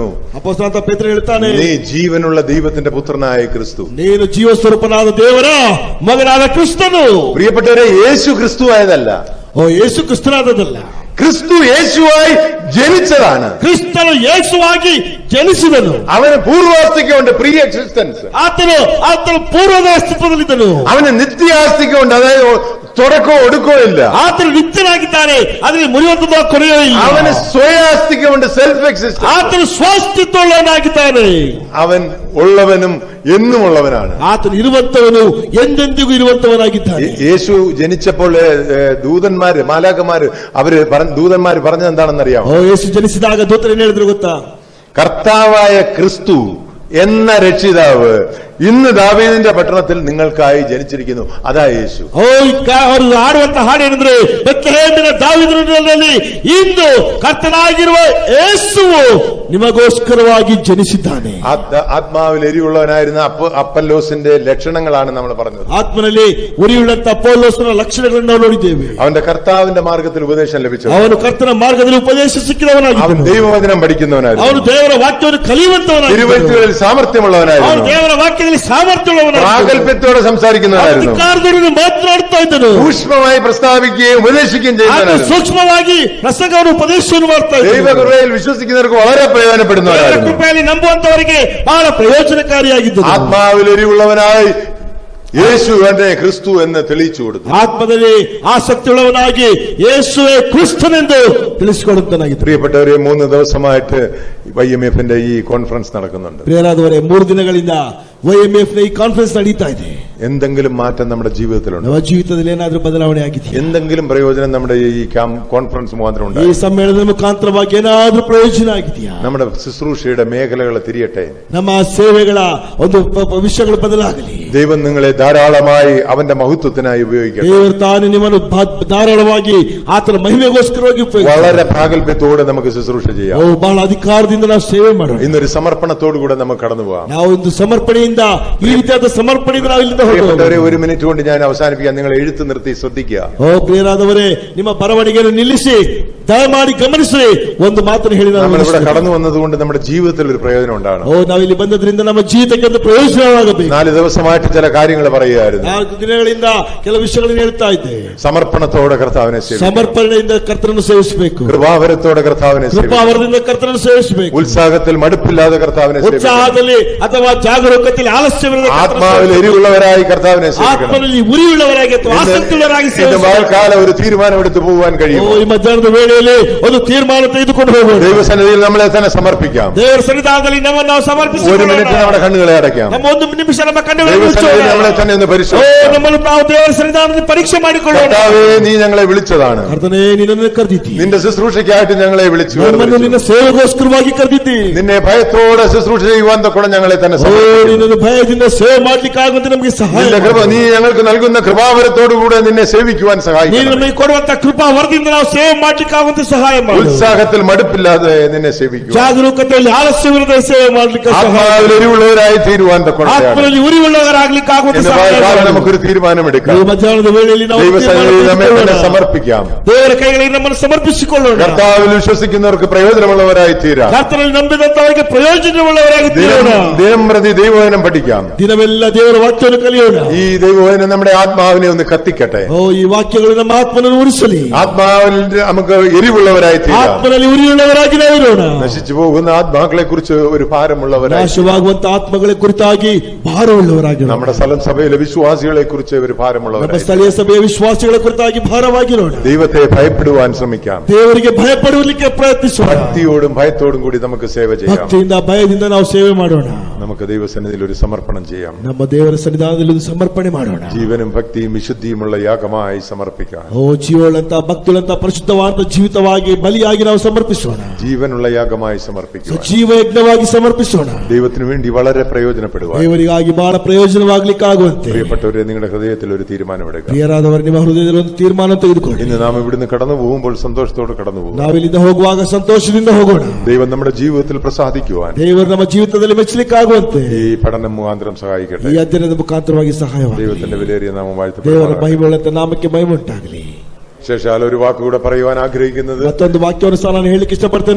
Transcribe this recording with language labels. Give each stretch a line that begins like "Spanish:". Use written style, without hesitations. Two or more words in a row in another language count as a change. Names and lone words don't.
Kannada: ಅಪೊಸ್ತಲನಾದ ಪೇತ್ರನು ಹೇಳ್ತಾನೆ,
Malayalam: നീ ജീവനുള്ള ദൈവത്തിന്റെ പുത്രനായ ക്രിസ്തു.
Kannada: ನೀನು ಜೀವಸ್ವರೂಪನಾದ ದೇವರ ಮಗನಾದ ಕ್ರಿಸ್ತನು.
Malayalam: പ്രിയപ്പെട്ടവരെ, യേശു ക്രിസ്തു ആയതല്ല,
Kannada: ಯೇಸು ಕ್ರಿಸ್ತನಾದದಲ್ಲ,
Malayalam: ക്രിസ്തു യേശുവായി ജനിച്ചതാണ്.
Kannada: ಕ್ರಿಸ್ತನು ಯೇಸುವಾಗಿ ಜನಿಸಿದನು.
Malayalam: അവന് പൂർവാസ്തിക്കുണ്ട്,
English: pre existence.
Kannada: ಆತನು ಪೂರ್ವದ ಅಸ್ತಿತ್ವದಲ್ಲಿದ್ದನು.
Malayalam: അവന് നിത്യാസ്തിക്കുണ്ട്, അതായത് തുടക്കവും ഒടുക്കവും ഇല്ല.
Kannada: ಆತನು ನಿತ್ಯನಾಗಿದ್ದಾನೆ, ಅದರಲ್ಲಿ ಮುರಿಯುವಂತದ್ದು ಕೊನೆಯೂ ಇಲ್ಲ.
Malayalam: അവന് സ്വയാസ്തിക്കുണ്ട്,
English: self existence.
Kannada: ಆತನು ಸ್ವಾಸ್ತಿತ್ವವುಳ್ಳವನಾಗಿದ್ದಾನೆ.
Malayalam: അവൻ ഉള്ളവനും എന്നും ഉള്ളവനാണ്.
Kannada: ಆತನು ಇರುವಂತವನು, ಎಂದೆಂದಿಗೂ ಇರುವಂತವನಾಗಿದ್ದಾನೆ.
Malayalam: യേശു ജനിച്ചപ്പോൾ ദൂതന്മാര്, മാലാഖമാര്, ദൂതന്മാര് പറഞ്ഞത് എന്താണെന്നറിയാമോ?
Kannada: ಯೇಸು ಜನಿಸಿದಾಗ ದೂತರು ಏನ್ ಹೇಳಿದ್ರು ಗೊತ್ತಾ?
Malayalam: കർത്താവായ ക്രിസ്തു എന്ന രക്ഷിതാവ് ഇന്ന് ദാവീദിന്റെ പട്ടണത്തിൽ നിങ്ങൾക്കായി ജനിച്ചിരിക്കുന്നു. അതാ യേശു.
Kannada: ಅವರು ಹಾಡುವಂತ ಹಾಡೇನೆಂದ್ರೆ ಬೆತ್ಲೆಹೇಮಿನ ದಾವೀದನಲ್ಲಿ ಇಂದು ಕರ್ತನಾಗಿರುವ ಯೇಸುವು ನಿಮಗೋಸ್ಕರವಾಗಿ ಜನಿಸಿದ್ದಾನೆ.
Malayalam: ആത്മാവിൽ എരിവുള്ളവനായിരുന്ന അപ്പല്ലോസിന്റെ ലക്ഷണങ്ങളാണ് നമ്മൾ പറഞ്ഞത്.
Kannada: ಆತ್ಮನಲ್ಲಿ ಉರಿಯುಳ್ಳಂತ ಅಪೊಲ್ಲೋಸನ ಲಕ್ಷಣಗಳನ್ನು ನಾವು ನೋಡಿದ್ದೇವೆ.
Malayalam: അവന്റെ കർത്താവിന്റെ മാർഗത്തിൽ ഉപദേശം ലഭിച്ചു.
Kannada: ಅವನು ಕರ್ತನ ಮಾರ್ಗದಲ್ಲಿ ಉಪದೇಶ ಸಿಕ್ಕಿದವನಾಗಿದ್ದನು.
Malayalam: അവൻ ദൈവവചനം പഠിക്കുന്നവനായിരുന്നു.
Kannada: ಅವನು ದೇವರ ವಾಕ್ಯವನ್ನು ಕಲಿಯುವಂತವನಾಗಿದ್ದನು.
Malayalam: തിരുവചനങ്ങളിൽ സാമർത്ഥ്യമുള്ളവനായിരുന്നു.
Kannada: ಅವನು ದೇವರ ವಾಕ್ಯದಲ್ಲಿ ಸಾಮರ್ಥ್ಯವುಳ್ಳವನಾಗಿದ್ದನು.
Malayalam: പ്രാഗൽഭ്യത്തോടെ സംസാരിക്കുന്നവനായിരുന്നു.
Kannada: ಅಧಿಕಾರದೊಂದಿಗೆ ಮಾತನಾಡುತ್ತಾ ಇದ್ದನು.
Malayalam: സൂക്ഷ്മമായി പ്രസ്താവിക്കുകയും ഉപദേശിക്കുകയും ചെയ്യുന്നവനായിരുന്നു.
Kannada: ಸೂಕ್ಷ್ಮವಾಗಿ ಪ್ರಸಂಗವನ್ನು ಉಪದೇಶವನ್ನು ಮಾಡ್ತಾ ಇದ್ದನು.
Malayalam: ദൈവകൃപയിൽ വിശ്വസിക്കുന്നവർക്ക് വളരെ പ്രയോജനപ്പെടുന്നവരായിരുന്നു.
Kannada: ಕೃಪೆಯಲ್ಲಿ ನಂಬುವಂತವರಿಗೆ ಬಹಳ ಪ್ರಯೋಜನಕಾರಿಯಾಗಿದ್ದನು.
Malayalam: ആത്മാവിൽ എരിവുള്ളവനായി യേശു എന്നെ ക്രിസ്തു എന്ന് തെളിയിച്ചു കൊടുത്തു.
Kannada: ಆತ್ಮದಲ್ಲಿ ಆಸಕ್ತಿಯುಳ್ಳವನಾಗಿ ಯೇಸುವೇ ಕ್ರಿಸ್ತನೆಂದು ತಿಳಿಸಿಕೊಡುತ್ತಾನಾಗಿದ್ದ.
Malayalam: പ്രിയപ്പെട്ടവരെ, 3 ദിവസമായിട്ട് YMF-ന്റെ ഈ കോൺഫറൻസ് നടക്കുന്നുണ്ട്.
Kannada: ಪ್ರಿಯರಾದವರೇ, 3 ದಿನಗಳಿಂದ YMF ನ ಈ ಕಾನ್ಫರೆನ್ಸ್ ನಡೀತಾ ಇದೆ.
Malayalam: എന്തെങ്കിലും മാറ്റം നമ്മുടെ ജീവിതത്തിലുണ്ട്?
Kannada: ನಮ್ಮ ಜೀವಿತದಲ್ಲಿ ಏನಾದರೂ ಬದಲಾವಣೆ ಆಗಿದೆಯಾ?
Malayalam: എന്തെങ്കിലും പ്രയോജനം നമ്മുടെ ഈ കോൺഫറൻസ് മുഖാന്തരം ഉണ്ട്?
Kannada: ಈ ಸಮ್ಮೇಳನದ ಮುಖಾಂತರವಾಗಿ ಏನಾದರೂ ಪ್ರಯೋಜನ ಆಗಿದೆಯಾ?
Malayalam: നമ്മുടെ ശുശ്രൂഷയുടെ മേഖലകൾ തിരിയട്ടെ.
Kannada: ನಮ್ಮ ಸೇವೆಗಳ ಒಂದು ವಿಷಯಗಳು ಬದಲಾಗಲಿ.
Malayalam: ദൈവം നിങ്ങളെ ധാരാളമായി അവന്റെ മഹത്വത്തിനായി ഉപയോഗിക്കട്ടെ.
Kannada: ದೇವರು ತಾನು ನಿಮ್ಮನ್ನು ಧಾರಾಳವಾಗಿ ಆತನ ಮಹಿಮೆಗೋಸ್ಕರವಾಗಿ
Malayalam: വളരെ പ്രാഗൽഭ്യത്തോടെ നമുക്ക് ശുശ്രൂഷ ചെയ്യാം.
Kannada: ಬಹಳ ಅಧಿಕಾರದಿಂದ ನಾವು ಸೇವೆ ಮಾಡೋಣ.
Malayalam: ഇന്നൊരു സമർപ്പണത്തോടു കൂടെ നമുക്ക് കടന്നു പോകാം.
Kannada: ನಾವು ಒಂದು ಸಮರ್ಪಣೆಯಿಂದ ಈ ರೀತಿಯಾದ ಸಮರ್ಪಣೆಯಿಂದ ನಾವು ಇಲ್ಲಿಂದ
Malayalam: ಹೋಗೋಣ. 1 മിനിറ്റ് കൊണ്ട് ഞാൻ അവസാനിപ്പിക്കാം. നിങ്ങൾ എഴുത്ത് നിർത്തി ശ്രദ്ധിക്കുക.
Kannada: ಪ್ರಿಯರಾದವರೇ, ನಿಮ್ಮ ಬರವಣಿಗೆಯನ್ನು ನಿಲ್ಲಿಸಿ ದಯಮಾಡಿ ಗಮನಿಸಿ. ಒಂದು ಮಾತನ್ನು ಹೇಳಿ
Malayalam: നമ്മൾ ഇവിടെ കടന്നു വന്നതുകൊണ്ട് നമ്മുടെ ജീവിതത്തിൽ ഒരു പ്രയോജനം ഉണ്ടാകണം.
Kannada: ನಾವಿಲ್ಲಿ ಬಂದದ್ರಿಂದ ನಮ್ಮ ಜೀವಿತಕ್ಕೆ ಒಂದು ಪ್ರಯೋಜನವಾಗಬೇಕು.
Malayalam: 4 ദിവസമായിട്ട് ചില കാര്യങ്ങൾ പറയുകയായിരുന്നു.
Kannada: 4 ದಿನಗಳಿಂದ ಕೆಲವು ವಿಷಯಗಳನ್ನು ಹೇಳ್ತಾ ಇದ್ದೆ.
Malayalam: സമർപ്പണത്തോടെ കർത്താവിനെ സേവിക്കണം.
Kannada: ಸಮರ್ಪಣೆಯಿಂದ ಕರ್ತನನ್ನು ಸೇವಿಸಬೇಕು.
Malayalam: കൃപാവരത്തോടെ കർത്താവിനെ സേവിക്കണം.
Kannada: ಕೃಪಾವರದಿಂದ ಕರ್ತನನ್ನು ಸೇವಿಸಬೇಕು.
Malayalam: ഉത്സാഹത്തിൽ മടുപ്പില്ലാതെ കർത്താവിനെ സേവിക്കണം.
Kannada: ಉತ್ಸಾಹದಲ್ಲಿ ಅಥವಾ ಜಾಗರೂಕತೆಯಲ್ಲಿ ಆಲಸ್ಯವಿಲ್ಲದೆ
Malayalam: ആത്മാവിൽ എരിവുള്ളവരായി കർത്താവിനെ സേവിക്കണം.
Kannada: ಆತ್ಮನಲ್ಲಿ ಉರಿಯುಳ್ಳವರಾಗಿ ಅಥವಾ ಆಸಕ್ತಿಯುಳ್ಳವರಾಗಿ ಸೇವಿಸಬೇಕು.
Malayalam: ഒരു തീരുമാനമെടുത്ത് പോകാൻ കഴിയും.
Kannada: ಈ ಮಧ್ಯಾಹ್ನದ ವೇಳೆಯಲ್ಲಿ ಒಂದು ತೀರ್ಮಾನ ತೆಗೆದುಕೊಂಡು ಹೋಗೋಣ.
Malayalam: ദൈവസന്നിധിയിൽ നമ്മളെ തന്നെ സമർപ്പിക്കാം.
Kannada: ದೇವರ ಸನ್ನಿಧಾನದಲ್ಲಿ ನಮ್ಮನ್ನು ನಾವು ಸಮರ್ಪಿಸಿಕೊಳ್ಳೋಣ.
Malayalam: 1 മിനിറ്റ് നമ്മുടെ കണ്ണുകളെ അടയ്ക്കാം.
Kannada: ನಮ್ಮ 1 ನಿಮಿಷ ನಮ್ಮ ಕಣ್ಣುಗಳನ್ನು ಮುಚ್ಚೋಣ.
Malayalam: നമ്മളെ തന്നെ ഒന്ന് പരിശോധിക്കാം.
Kannada: ನಮ್ಮನ್ನು ನಾವು ದೇವರ ಸನ್ನಿಧಾನದಲ್ಲಿ ಪರೀಕ್ಷೆ ಮಾಡಿಕೊಳ್ಳೋಣ.
Malayalam: കർത്താവേ, നീ ഞങ്ങളെ വിളിച്ചതാണ്.
Kannada: ಕರ್ತನೇ, ನಿನ್ನನ್ನು ಕರೆದಿದ್ದೀ.
Malayalam: നിന്റെ ശുശ്രൂഷയ്ക്കായിട്ട് ഞങ്ങളെ വിളിച്ചു.
Kannada: ನಮ್ಮನ್ನು ನಿನ್ನ ಸೇವೆಗೋಸ್ಕರವಾಗಿ ಕರೆದಿದ್ದೀ.
Malayalam: നിന്നെ ഭയത്തോടെ ശുശ്രൂഷ ചെയ്യുവാൻ കൂടെ ഞങ്ങളെ തന്നെ
Kannada: ನಿನ್ನನ್ನು ಭಯದಿಂದ ಸೇವೆ ಮಾಡಲಿಕ್ಕಾಗುವಂತೆ ನಮಗೆ ಸಹಾಯ ಮಾಡು.
Malayalam: നീ ഞങ്ങൾക്ക് നൽകുന്ന കൃപാവരത്തോടുകൂടെ നിന്നെ സേവിക്കുവാൻ സഹായിക്കണം.
Kannada: ನೀನು ನಮಗೆ ಕೊಡುವಂತ ಕೃಪಾ ವರದಿಂದ ನಾವು ಸೇವೆ ಮಾಡಲಿಕ್ಕಾಗುವಂತೆ ಸಹಾಯ ಮಾಡು.
Malayalam: ഉത്സാഹത്തിൽ മടുപ്പില്ലാതെ നിന്നെ സേവിക്കുക.
Kannada: ಜಾಗರೂಕತೆಯಲ್ಲಿ ಆಲಸ್ಯವಿಲ್ಲದೆ ಸೇವೆ ಮಾಡಲಿಕ್ಕೆ
Malayalam: ആത്മാവിൽ എരിവുള്ളവരായി തീരുവാൻ
Kannada: ಆತ್ಮನಲ್ಲಿ ಉರಿಯುಳ್ಳವರಾಗಲಿಕ್ಕಾಗುವಂತೆ ಸಹಾಯ ಮಾಡು.
Malayalam: നമുക്കൊരു തീരുമാനമെടുക്കാം.
Kannada: ಈ ಮಧ್ಯಾಹ್ನದ ವೇಳೆಯಲ್ಲಿ ನಾವು
Malayalam: ദൈവസന്നിധിയിൽ സമർപ്പിക്കാം.
Kannada: ದೇವರ ಕೈಗಳಿಗೆ ನಮ್ಮನ್ನು ಸಮರ್ಪಿಸಿಕೊಳ್ಳೋಣ.
Malayalam: കർത്താവിൽ വിശ്വസിക്കുന്നവർക്ക് പ്രയോജനമുള്ളവരായി തീരാം.
Kannada: ಕರ್ತನಲ್ಲಿ ನಂಬಿದಂತವರಿಗೆ ಪ್ರಯೋಜನವುಳ್ಳವರಾಗಿ തീരോಣ.
Malayalam: ദിനം പ്രതി ദൈവവചനം പഠിക്കാം.
Kannada: ದಿನವೆಲ್ಲ ದೇವರ ವಾಕ್ಯವನ್ನು ಕಲಿಯೋಣ.
Malayalam: ഈ ദൈവവചനം നമ്മുടെ ആത്മാവിനെ ഒന്ന് കത്തിക്കട്ടെ.
Kannada: ಈ ವಾಕ್ಯಗಳು ನಮ್ಮ ಆತ್ಮನನ್ನು ಉರಿಸಲಿ.
Malayalam: ആത്മാവിൽ നമുക്ക് എരിവുള്ളവരായി തീരാം.
Kannada: ಆತ್ಮನಲ್ಲಿ ಉರಿಯುಳ್ಳವರಾಗಿ ನಾವಿರೋಣ.
Malayalam: നശിച്ചു പോകുന്ന ആത്മാക്കളെ കുറിച്ച് ഒരു ഭാരമുള്ളവരായി,
Kannada: ನಾಶವಾಗುವಂತ ಆತ್ಮಗಳ ಕುರಿತಾಗಿ ಭಾರವುಳ್ಳವರಾಗಿ,
Malayalam: നമ്മുടെ സ്ഥലം സഭയിലെ വിശ്വാസികളെ കുറിച്ച് ഒരു ഭാരമുള്ളവരായി,
Kannada: ನಮ್ಮ ಸ್ಥಳೀಯ ಸಭೆಯ ವಿಶ್ವಾಸಿಗಳ ಕುರಿತಾಗಿ ಭಾರವಾಗಿರೋಣ.
Malayalam: ദൈവത്തെ ഭയപ്പെടുവാൻ ശ്രമിക്കാം.
Kannada: ದೇವರಿಗೆ ಭಯಪಡುವಲಿಕ್ಕೆ ಪ್ರಯತ್ನಿಸೋಣ.
Malayalam: ഭക്തിയോടും ഭയത്തോടും കൂടി നമുക്ക് സേവ ചെയ്യാം.
Kannada: ಭಕ್ತಿಯಿಂದ ಭಯದಿಂದ ನಾವು ಸೇವೆ ಮಾಡೋಣ.
Malayalam: നമുക്ക് ദൈവസന്നിധിയിൽ ഒരു സമർപ്പണം ചെയ്യാം.
Kannada: ನಮ್ಮ ದೇವರ ಸನ್ನಿಧಾನದಲ್ಲಿ ಒಂದು ಸಮರ್ಪಣೆ ಮಾಡೋಣ.
Malayalam: ജീവനും ഭക്തിയും വിശുദ്ധിയുമുള്ള യാഗമായി സമർപ്പിക്കാം.
Kannada: ಜೀವಗಳಂತ ಭಕ್ತಿಗಳಂತ ಪರಿಶುದ್ಧವಾದ ಜೀವಿತವಾಗಿ ಬಲಿಯಾಗಿ ನಾವು ಸಮರ್ಪಿಸೋಣ.
Malayalam: ജീവനുള്ള യാഗമായി സമർപ്പിക്കുക.
Kannada: ಜೀವ ಯಜ್ಞವಾಗಿ ಸಮರ್ಪಿಸೋಣ.
Malayalam: ദൈവത്തിന് വേണ്ടി വളരെ പ്രയോജനപ്പെടുക.
Kannada: ದೇವರಿಗಾಗಿ ಬಹಳ ಪ್ರಯೋಜನವಾಗಲಿಕ್ಕಾಗುವಂತೆ.
Malayalam: പ്രിയപ്പെട്ടവരെ, നിങ്ങളുടെ ഹൃദയത്തിൽ ഒരു തീരുമാനമെടുക്കുക.
Kannada: ಪ್ರಿಯರಾದವರು, ನಿಮ್ಮ ಹೃದಯದಲ್ಲಿ ಒಂದು ತೀರ್ಮಾನ ತೆಗೆದುಕೊಳ್ಳಿ.
Malayalam: ഇന്ന് നാം ഇവിടുന്ന് കടന്നു പോകുമ്പോൾ സന്തോഷത്തോടെ കടന്നു പോകും.
Kannada: ನಾವಿಲ್ಲಿಂದ ಹೋಗುವಾಗ ಸಂತೋಷದಿಂದ ಹೋಗೋಣ.
Malayalam: ദൈവം നമ്മുടെ ജീവിതത്തിൽ പ്രസാദിക്കുവാൻ,
Kannada: ದೇವರು ನಮ್ಮ ಜೀವಿತದಲ್ಲಿ ಮೆಚ್ಚಲಿಕ್ಕಾಗುವಂತೆ
Malayalam: ഈ പഠനം മുഖാന്തരം സഹായിക്കട്ടെ.
Kannada: ಈ ಅಧ್ಯಯನದ ಮುಖಾಂತರವಾಗಿ ಸಹಾಯವಾಗಲಿ.
Malayalam: ദൈവത്തിന്റെ വിലയേറിയ നാമം
Kannada: ದೇವರ
Malayalam: വാഴ്ത്തപ്പെടുമാറാകട്ടെ.
Kannada: ಮಹಿಮೆಯುಳ್ಳ ನಾಮಕ್ಕೆ ಮಹಿಮೆ ಉಂಟಾಗಲಿ.
Malayalam: ശേഷാൽ ഒരു വാക്കുകൂടെ പറയുവാൻ ആഗ്രഹിക്കുന്നത്,
Kannada: ಮತ್ತೊಂದು ವಾಕ್ಯವನ್ನು ಸಹ ನಾನು ಹೇಳಲಿಕ್ಕೆ ಇಷ್ಟಪಡ್ತೇನೆ.